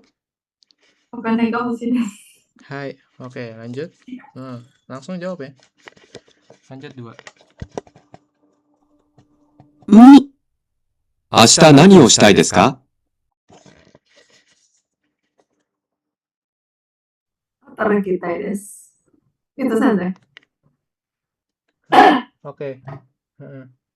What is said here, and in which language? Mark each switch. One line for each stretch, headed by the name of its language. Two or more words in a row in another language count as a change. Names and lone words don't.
Japanese: お金が欲しいです。
Indonesian: Hai, oke lanjut. Langsung jawab ya. Lanjut 2. 2、
Japanese: 明日何をしたいですか？働きたいです。先生。
Indonesian: Oke. Heeh.